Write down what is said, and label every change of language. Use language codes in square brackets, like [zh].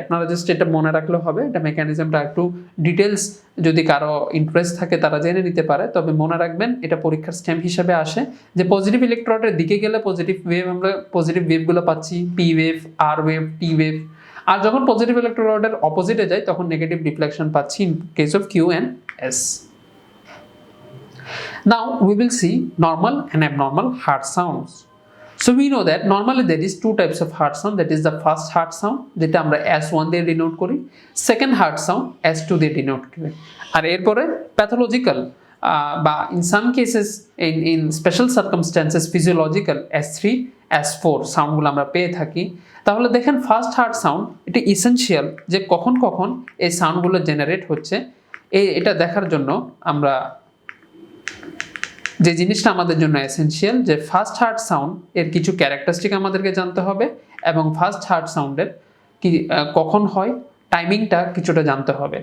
[bn] আপনারা জাস্ট এটা মনে রাখলে হবে, এটা মেকানিজমটা একটু ডিটেলস যদি কারো ইন্টারেস্ট থাকে তারা জেনে নিতে পারে। তবে মনে রাখবেন এটা পরীক্ষার স্ট্যাম্প হিসাবে আসে যে পজিটিভ ইলেকট্রোডের দিকে গেলে পজিটিভ ওয়েভ, আমরা পজিটিভ ওয়েভগুলো পাচ্ছি, পি ওয়েভ, আর ওয়েভ, টি ওয়েভ। আর যখন পজিটিভ ইলেকট্রোডের অপোজিটে যায় তখন নেগেটিভ ডিফ্লেকশন পাচ্ছি in case of Q and S. [en] Now we will see normal and abnormal heart sounds. So we know that normally there is two types of heart sound, that is the first heart sound [bn] যেটা আমরা S1 দিয়ে denote করি, second heart sound S2 দিয়ে denote করি। আর এরপরে pathological বা [en] in some cases in special circumstances [bn] physiological S3 S4 সাউন্ডগুলো আমরা পেয়ে থাকি। তাহলে দেখেন ফার্স্ট হার্ট সাউন্ড এটা ইসেনশিয়াল, যে কখন কখন এই সাউন্ডগুলো জেনারেট হচ্ছে এটা দেখার জন্য আমরা যে জিনিসটা আমাদের জন্য এসেনশিয়াল, যে ফার্স্ট হার্ট সাউন্ড এর কিছু ক্যারেক্টারিস্টিক আমাদেরকে জানতে হবে এবং ফার্স্ট হার্ট সাউন্ডের কি কখন হয় টাইমিংটা কিছুটা জানতে হবে।